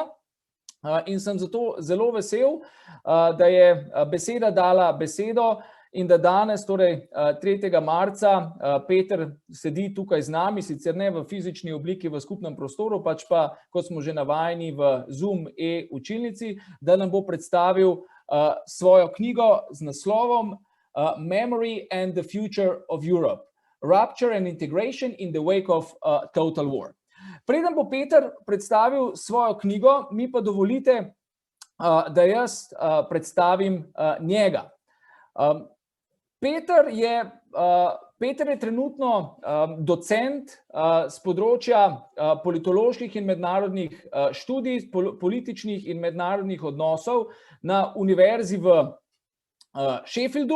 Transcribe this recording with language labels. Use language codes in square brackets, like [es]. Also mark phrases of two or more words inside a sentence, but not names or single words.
[sl] In sem zato zelo vesel, da je beseda dala besedo in da danes, torej 3. marca, Peter sedi tukaj z nami, sicer ne v fizični obliki v skupnem prostoru, pač pa, kot smo že navajeni, v Zoom e-učilnici, da nam bo predstavil svojo knjigo z naslovom Memory and the Future of Europe: Rupture and Integration in the Wake of Total War. Preden bo Peter predstavil svojo knjigo, mi pa dovolite, da jaz predstavim njega. Peter je trenutno docent z področja politoloških in mednarodnih študij, političnih in mednarodnih odnosov na univerzi v Sheffieldu.